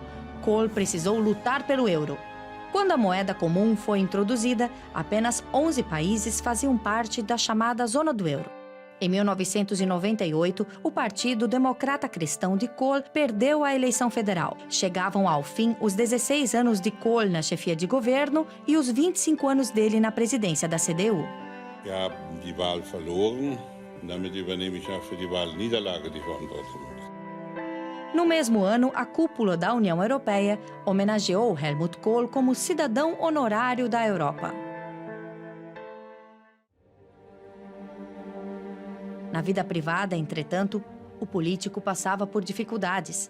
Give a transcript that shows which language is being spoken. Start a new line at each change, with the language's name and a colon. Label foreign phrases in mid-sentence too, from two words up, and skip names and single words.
Portuguese: Kohl precisou lutar pelo euro. Quando a moeda comum foi introduzida, apenas 11 países faziam parte da chamada Zona do Euro. Em 1998, o Partido Democrata Cristão de Kohl perdeu a eleição federal. Chegavam ao fim os 16 anos de Kohl na chefia de governo e os 25 anos dele na presidência da CDU.
German: Wir haben die Wahl verloren, damit übernehme ich auch für die Wahlniederlage die Verantwortung.
Portuguese: No mesmo ano, a cúpula da União Europeia homenageou Helmut Kohl como cidadão honorário da Europa. Na vida privada, entretanto, o político passava por dificuldades.